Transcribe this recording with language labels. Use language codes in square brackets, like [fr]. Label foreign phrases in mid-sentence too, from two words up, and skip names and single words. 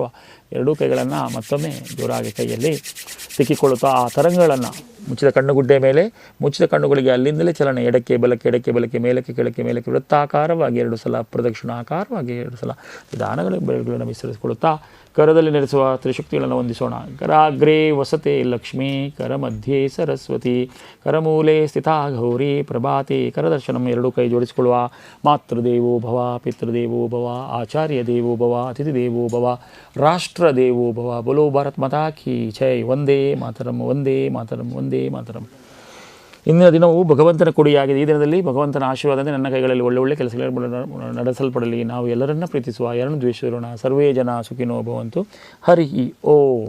[kn] ಎರಡೂ ಕೈಗಳನ್ನು ಮತ್ತೊಮ್ಮೆ ಜೋರಾಗಿ ಕೈಯಲ್ಲಿ ತಿಕ್ಕಿಕೊಳ್ಳುತ್ತಾ ಆ ತರಂಗಗಳನ್ನು ಮುಚ್ಚಿದ ಕಣ್ಣುಗುಡ್ಡೆ ಮೇಲೆ, ಮುಚ್ಚಿದ ಕಣ್ಣುಗಳಿಗೆ ಅಲ್ಲಿಂದಲೇ ಚಲನೆ, ಎಡಕ್ಕೆ ಬಲಕ್ಕೆ, ಎಡಕ್ಕೆ ಬಲಕ್ಕೆ, ಮೇಲಕ್ಕೆ ಕೆಳಕ್ಕೆ, ಮೇಲಕ್ಕೆ ವೃತ್ತಾಕಾರವಾಗಿ 2 ಸಲ, ಪ್ರದಕ್ಷಿಣಾಕಾರವಾಗಿ 2 ಸಲ ನಿಧಾನಗಳ ಬೆರಳುಗಳನ್ನು ವಿಸ್ತರಿಸಿಕೊಳ್ಳುತ್ತಾ ಕರದಲ್ಲಿ ನೆಲೆಸುವ ತ್ರಿಶಕ್ತಿಗಳನ್ನು ಹೊಂದಿಸೋಣ. [sa] ಕರಾಗ್ರೇ ವಸತೆ ಲಕ್ಷ್ಮೀ, ಕರ ಮಧ್ಯೆ ಸರಸ್ವತಿ, ಕರಮೂಲೆ ಸ್ಥಿತಾ ಗೌರಿ ಪ್ರಭಾತೆ. ಕರದರ್ಶನಂ. [kn] 2 ಕೈ ಜೋಡಿಸಿಕೊಳ್ಳುವ. [sa] ಮಾತೃದೇವೋ ಭವ, ಪಿತೃದೇವೋ ಭವ, ಆಚಾರ್ಯ ದೇವೋ ಭವ, ಅತಿಥಿ ದೇವೋ ಭವ, ರಾಷ್ಟ್ರ ದೇವೋ ಭವ. [hi] बोलो भारत माता की जय. [sa] ವಂದೇ ಮಾತರಂ, ವಂದೇ ಮಾತರಂ, ವಂದೇ ಮಾತರಂ. [kn] ಇಂದಿನ ದಿನವು ಭಗವಂತನ ಕೊಡಿಯಾಗಿದೆ. ಈ ದಿನದಲ್ಲಿ ಭಗವಂತನ ಆಶೀರ್ವಾದದಿಂದ ನನ್ನ ಕೈಗಳಲ್ಲಿ ಒಳ್ಳೆ ಕೆಲಸಗಳು ನಡೆಸಲ್ಪಡಲಿ. ನಾವು ಎಲ್ಲರನ್ನ ಪ್ರೀತಿಸುವ, ಯಾರನ್ನು ದ್ವೇಷಿಸೋಣ. [sa] ಸರ್ವೇ ಜನ ಸುಖಿನೋ ಭವಂತು. ಹರಿ ಓಂ.